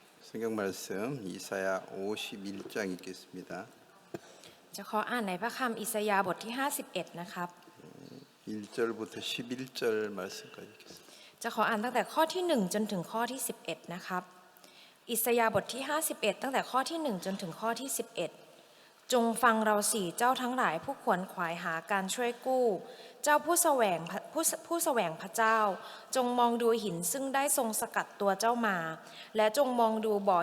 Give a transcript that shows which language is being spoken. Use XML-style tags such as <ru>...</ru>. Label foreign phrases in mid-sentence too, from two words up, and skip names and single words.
<ko>성경 말씀 이사야 51장 읽겠습니다.</ko> <th>จะขออ่านในพระคัมภีร์อิสยาห์บทที่51นะครับ</th> <ko>1절부터 11절 말씀까지 읽겠습니다.</ko> <th>จะขออ่านตั้งแต่ข้อที่1จนถึงข้อที่11นะครับอิสยาห์บทที่51ตั้งแต่ข้อที่1จนถึงข้อที่11จงฟังเราสิเจ้าทั้งหลายผู้ขวนขวายหาการช่ วยกู้เจ้าผู้แสวงพระเจ้าจงมองดูหินซึ่งได้ทรงสกัดตัวเจ้ามาและจงมองดูบ่อ</th>